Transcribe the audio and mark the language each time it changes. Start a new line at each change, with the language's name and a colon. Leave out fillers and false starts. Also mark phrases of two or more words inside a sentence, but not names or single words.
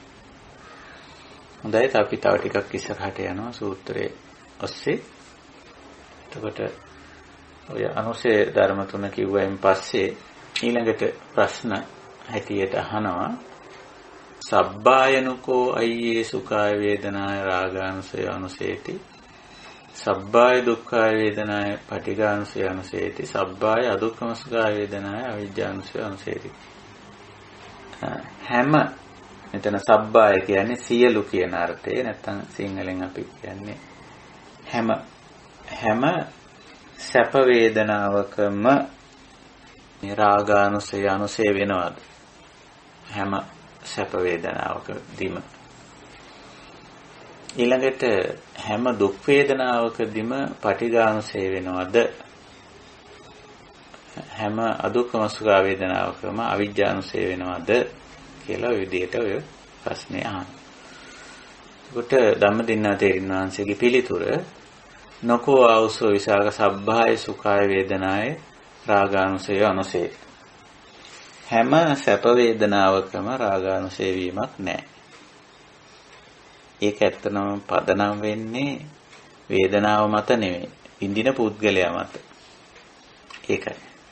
Sinhala: හොඳයි අපි තව ටිකක් ඉස්සරහට යනවා සූත්‍රයේ ඔස්සේ. එතකොට ඔය අනුසය ධර්ම තුන කිව්වයින් පස්සේ ඊළඟට ප්‍රශ්න හැටියට අහනවා
Pali: සබ්බායනුකෝ අයියේ සුඛාය වේදනාය රාගානුසය අනුසේති සබ්බාය දුක්ඛාය වේදනාය පටිඝානුසය අනුසේති සබ්බාය අදුක්ඛම සුඛාය වේදනාය අවිජ්ජානුසය අනුසේති.
Sinhala: හැම මෙතන සබ්බාය කියන්නේ සියලු කියන අර්ථය. නැත්නම් සිංහලෙන් අපි කියන්නේ හැම සැප වේදනාවකම රාගානුසය අනුසය වෙනවද? හැම සැප වේදනාවකදීම. ඊළඟට හැම දුක් වේදනාවකදීම පටිඝානුසය වෙනවද? හැම අදුක්ඛම සුඛ වේදනාවකම අවිජ්ජානුසය වෙනවද කියලා විදිහට ඔය ප්‍රශ්නේ අහනවා. ඒකට ධම්මදින්නා තේරින් වහන්සේගේ පිළිතුර
Pali: නකෝ ආවසෝ විසාක සබ්බාය සුඛාය වේදනාය රාගානුසය අනුසය.
Sinhala: හැම සැප වේදනාවකම රාගානුසය වීමක් නැහැ. ඒක ඇත්තනම පදනම් වෙන්නේ වේදනාව මත නෙවෙයි, විඳින පුද්ගලයා මත.